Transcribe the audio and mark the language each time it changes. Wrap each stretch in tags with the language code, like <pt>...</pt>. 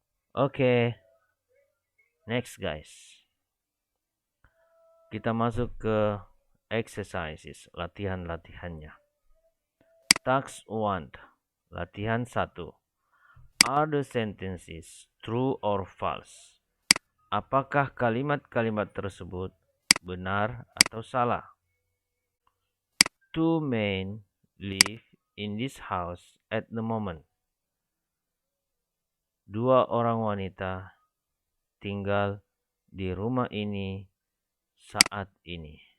<id>Oke.</id> <en>Next guys.</en> <id>Kita masuk ke exercises, latihan-latihannya. Task 1. Latihan 1.</id> <en>Are the sentences true or false?</en> <id>Apakah kalimat-kalimat tersebut benar atau salah?</id> <en>Two men live in this house at the moment.</en> <id>Dua orang wanita tinggal di rumah ini saat ini.</id>